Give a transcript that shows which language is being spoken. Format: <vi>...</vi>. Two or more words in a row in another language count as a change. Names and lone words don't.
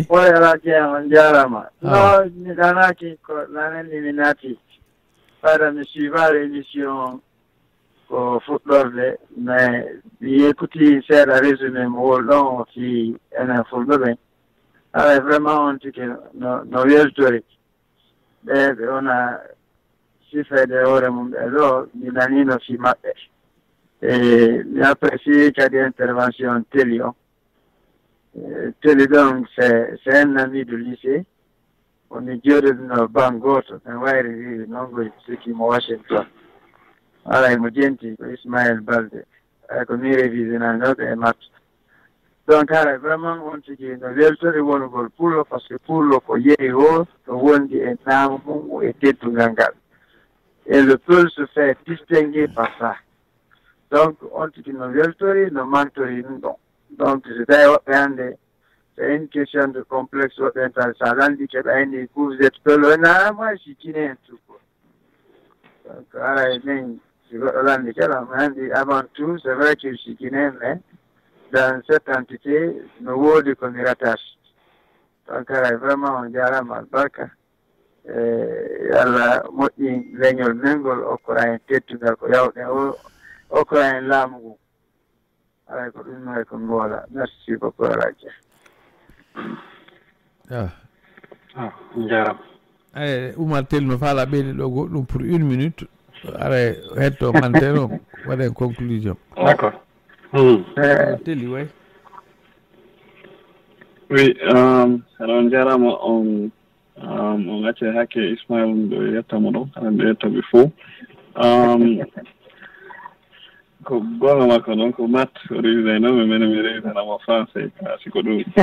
<ff>oye Alaji en on jarama no mi ɗanaki ko nanenni mi naati ɓaɗa mi suivare émission ko fuɗɗorde mais mi yekuti seeɗa résumé mo wol ɗon o fi enen fulɓe ɓen vraiment on tiki no weltori ɓe wona sifede hoore mum ɓe ɗo mi nanino fi maɓɓe mi apprécie kadi intervention teli o teli ɗon</ff> <fr>c'est un ami de lycée</fr> <ff>woni jooɗoɗuno ban goto en wayri wi nongoy sikimo Washington alay mo jenti ko Ismaël Balde ay ko mi révisionanoɓe e matto donc ara vraiment on tigi no weltori wonugol pullo</ff> <fr>par ce que</fr> <ff>pullo ko yeehi o to wondi e naamo mum e teddungal ngal</ff> <fr>et le peul se fait distinguer par ça</fr> <ff>donc on tigi no weltori no mantori ɗum ɗon donc so tawi woɓɓe hannde</ff> <fr>c'est une question de complexe</fr> <ff>woɓɓe tan sa landi keɓa henni</ff> <fr>vous êtes peul</fr> <ff>na</ff> <fr>moi je suis guinéen tout court</fr> <ff>donc ara min si goɗɗo landi keɗa handi</ff> <fr>avant tout c'est vrai que je suis guinéen mais dans cette entité</fr> <ff>no woodi ko mi rattache donc ara vraiment on jarama albarka Allah moƴƴi leñol mengol okkora hen tettugal ko yawɗe o okkora hen laamu ngu alay ko ɗum hay ko mboola</ff> <fr>merci beaucoup</fr> <ff>alaji jarama Oumar Telli no faala ɓeyde ɗo goɗɗum</ff> <fr>pour 1 minute</fr> <ff>ara hetto manteno waɗen conclusion d'accord Telli way oui aɗon jarama on acce hakke Ismaël ɗo yettamo ɗo aɗa ɓe yettaɓe fof ko gonga makko noon ko mat o révisayno mi mene mi révisanamo français siko ɗum</ff>